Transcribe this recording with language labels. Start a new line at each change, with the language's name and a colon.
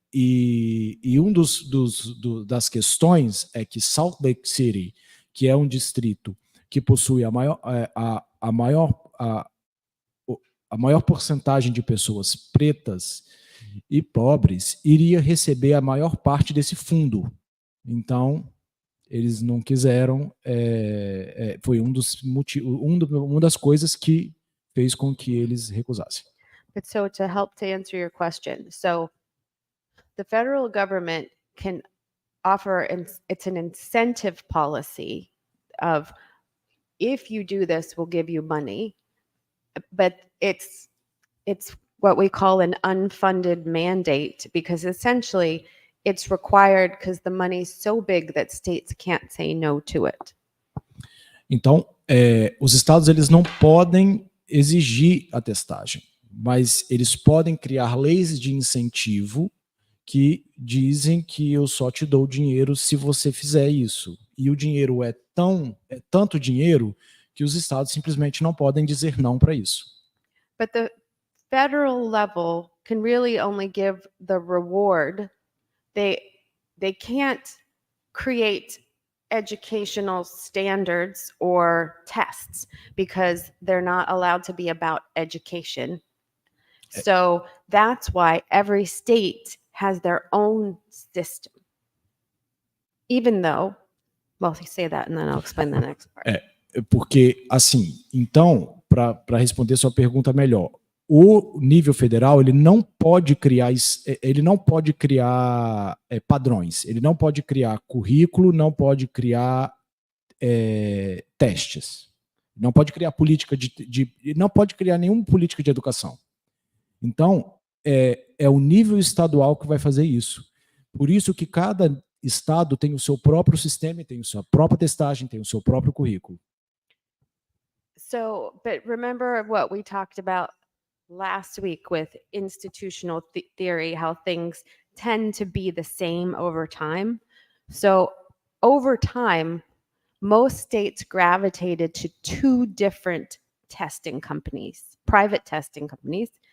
Portuguese: E um das questões é que Salt Lake City, que é um distrito que possui a maior porcentagem de pessoas pretas e pobres, iria receber a maior parte desse fundo. Então, eles não quiseram, foi uma das coisas que fez com que eles recusassem.
English: But so to help to answer your question, so the federal government can offer, it's an incentive policy of, if you do this, we'll give you money, but it's what we call an unfunded mandate, because essentially it's required because the money's so big that states can't say no to it.
Portuguese: Então, os estados, eles não podem exigir a testagem, mas eles podem criar leis de incentivo que dizem que eu só te dou dinheiro se você fizer isso. E o dinheiro é tanto dinheiro que os estados simplesmente não podem dizer não para isso.
English: But the federal level can really only give the reward. They can't create educational standards or tests because they're not allowed to be about education. So that's why every state has their own system. Even though, well, you say that and then I'll explain the next part.
Portuguese: Porque, assim, então, para responder sua pergunta melhor, o nível federal, ele não pode criar padrões, ele não pode criar currículo, não pode criar testes, não pode criar política não pode criar nenhuma política de educação. Então, é o nível estadual que vai fazer isso. Por isso que cada estado tem o seu próprio sistema, tem a sua própria testagem, tem o seu próprio currículo.
English: So, but remember what we talked about last week with institutional theory, how things tend to be the same over time. So, over time, most states gravitated to two different testing companies, private testing companies.